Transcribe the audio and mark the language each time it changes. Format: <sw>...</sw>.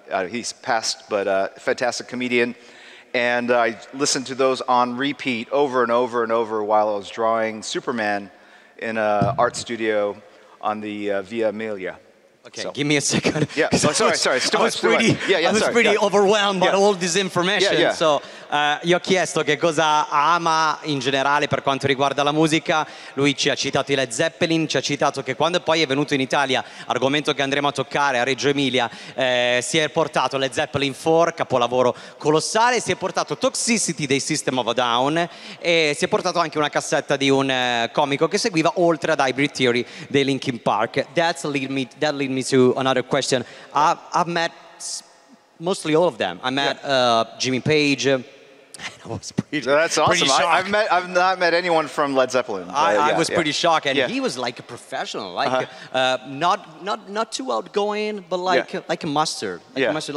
<en>He's passed, but a fantastic comedian. And I listened to those on repeat over and over and over while I was drawing Superman in an art studio on the Via Emilia. Okay, give me a second. Yeah, sorry, it's too much. I was pretty overwhelmed by all this information. Yeah.</en> <it>So, gli ho chiesto che cosa ama in generale per quanto riguarda la musica. Lui ci ha citato i Led Zeppelin, ci ha citato che quando poi è venuto in Italia, argomento che andremo a toccare a Reggio Emilia, si è portato Led Zeppelin 4, capolavoro colossale, si è portato Toxicity dei System of a Down e si è portato anche una cassetta di un comico che seguiva, oltre ad Hybrid Theory dei Linkin Park.</it> <en>That lead me to another question. I've met mostly all of them. I met Jimmy Page. I was That's awesome. pretty shocked. I've not met anyone from Led Zeppelin. I was pretty shocked, and he was like a professional, like not too outgoing, but like a mustard. Like a mustard.</en>